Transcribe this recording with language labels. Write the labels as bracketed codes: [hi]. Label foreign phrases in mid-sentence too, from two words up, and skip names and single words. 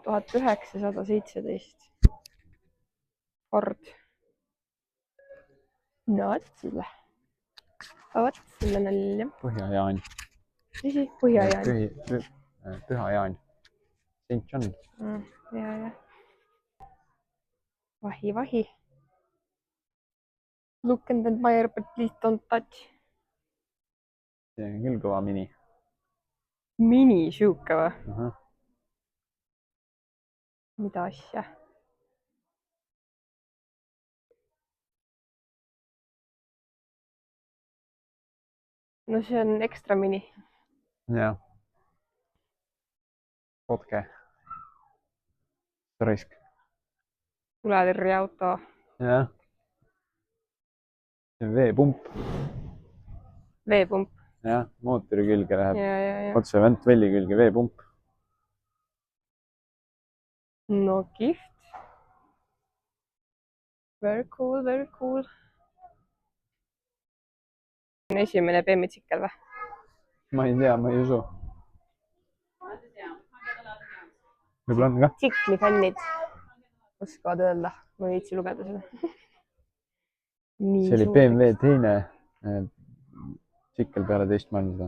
[et] 1917. Ford. No, otsile. Otsile nalja. Põhja-Jaan. Mis Põhja-Jaan? Püha-Jaan. St. John. Ja. Vahi. [en] Look and admire, but please don't touch. [et] See on küll kõva mini. Mini siuke või? Mida asja? No see on ekstra mini. Jah. Potke. Raisk. Tuletõrje auto. Jah. See on veepump. Veepump. Jah, mootori külge läheb. Ja. Otse ventvelli külge veepump. No kihvt. [en] Very cool, very cool. [et] Esimene BMW-tsikkel või? Ma ei tea, ma ei usu. Võib-olla on ka? Tsikli-fännid oskavad öelda. Ma ei viitsi lugeda seda. See oli BMW teine tsikkel peale teist maailmasõda.